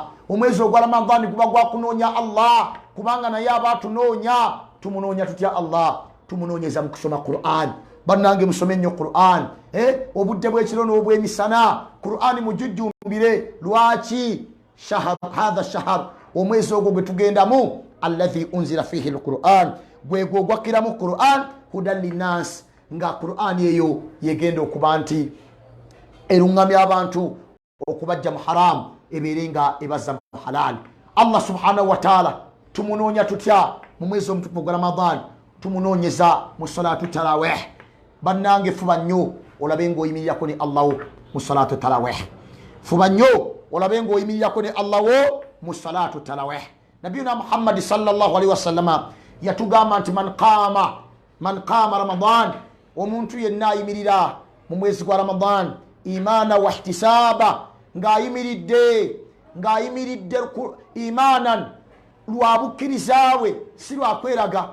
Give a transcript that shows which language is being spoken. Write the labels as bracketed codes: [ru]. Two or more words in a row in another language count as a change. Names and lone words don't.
[lg] Omwezi ogwa Ramadan guba gwa kunoonya Allah, kubanga naye aba atunoonya. Tumunoonya tutya Allah? Tumunoonyeza mu kusoma Qur'an. Bannange musome nnyo Qur'an, obudde bw'ekiro n'obw'emisana. Qur'an mujujjumbire. Lwaki? [ar] هذا شهر, [lg] omwezi ogwo gwe tugendamu, [ar] الذي أنزل فيه القرآن, [lg] gwegwo gwakiramu Qur'an, [ar] هدى للناس, [lg] nga Qur'an eyo yegenda okuba nti erungamya abantu okubajja mu haram eberenga ebaza mu halal. Allah [ar] سبحانه وتعالى [lg] tumunoonya tutya mu mwezi omutukuvu gwa Ramadan? Tumunoonyeza mu [ar] صلاة التراويح. [lg] Bannange fuba nnyo olabe ng'oyimirirako ne Allah mu [ar] صلاة التراويح. [lg] Fuba nnyo olabe ng'oyimirirako ne Allah mu [ar] صلاة التراويح. [lg] Nabiyuna Muhammad [ar] صلى الله عليه وسلم [lg] yatugamba nti [ar] من قام رمضان, [lg] omuntu yenna ayimirira mu mwezi gwa Ramadan [ar] إيمانا واحتسابا, [lg] ng'ayimiridde imanan, lwabukirizaawe, si lwakweraga.